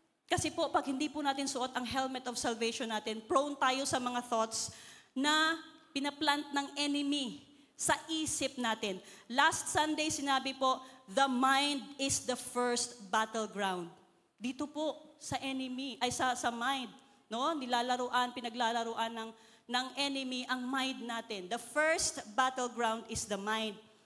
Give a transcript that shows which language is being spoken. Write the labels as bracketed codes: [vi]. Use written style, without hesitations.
[tl] Kasi po, pag hindi po natin suot ang helmet of salvation natin, prone tayo sa mga thoughts na pinaplant ng enemy sa isip natin. [en] Last Sunday, [tl] sinabi po, [en] the mind is the first battleground. [tl] Dito po, sa enemy, ay sa mind. No? Pinaglalaruan ng enemy ang mind natin. [en] The first battleground is the mind.